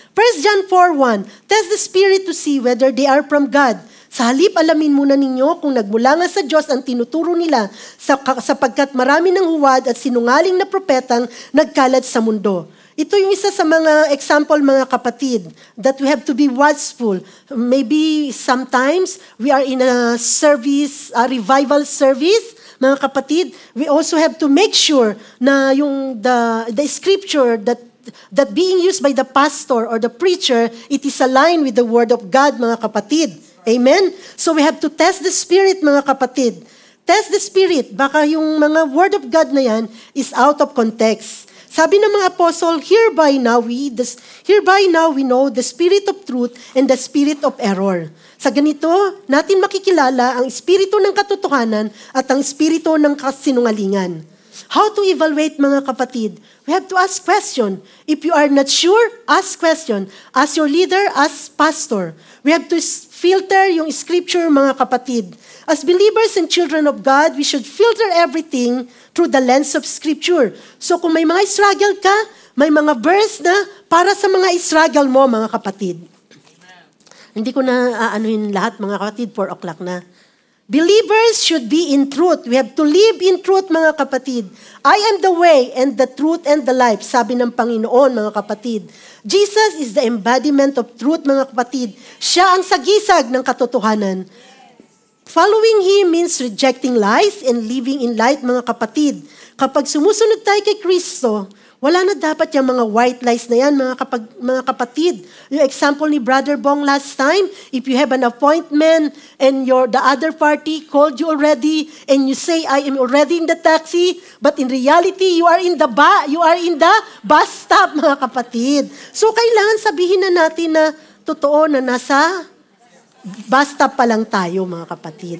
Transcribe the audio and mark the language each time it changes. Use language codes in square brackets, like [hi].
[en] 1 John 4:1, test the spirit to see whether they are from God. [tl] Sa halip, alamin muna ninyo kung nagmula nga sa Diyos ang tinuturo nila sapagkat marami ng huwad at sinungaling na propetang nagkalat sa mundo. Ito yung isa sa mga example, mga kapatid, [en] that we have to be watchful. Maybe sometimes we are in a service, a revival service, [tl] mga kapatid. [en] We also have to make sure na yung the scripture that being used by the pastor or the preacher, it is aligned with the Word of God, [tl] mga kapatid. [en] Amen? So we have to test the Spirit, [tl] mga kapatid. [en] Test the Spirit. [tl] Baka yung mga [en] Word of God na yan is out of context. [tl] Sabi ng mga [en] apostle, hereby now we know the spirit of truth and the spirit of error. [tl] Sa ganito, natin makikilala ang espiritu ng katotohanan at ang espiritu ng kasinungalingan. [en] How to evaluate, [tl] mga kapatid? [en] We have to ask question. If you are not sure, ask question. Ask your leader, ask pastor. We have to filter yung scripture, [tl] mga kapatid. [en] As believers and children of God, we should filter everything through the lens of Scripture. [tl] So kung may mga struggle ka, may mga verse na para sa mga struggle mo, mga kapatid. Hindi ko na aanuhin lahat, mga kapatid, 4 o'clock na. [en] Believers should be in truth. We have to live in truth, mga kapatid. I am the way and the truth and the life, [tl] sabi ng Panginoon, mga kapatid. [en] Jesus is the embodiment of truth, [tl] mga kapatid. Siya ang sagisag ng katotohanan. [en] Following Him means rejecting lies and living in light, [tl] mga kapatid. Kapag sumusunod tayo kay Kristo, wala na dapat yung mga white lies na yan, mga kapatid. [en] Yung example ni Brother Bong last time, if you have an appointment and the other party called you already and you say, I am already in the taxi, but in reality, you are in the bus stop, [tl] mga kapatid. So, kailangan sabihin na natin na totoo na nasa basta pa lang tayo, mga kapatid.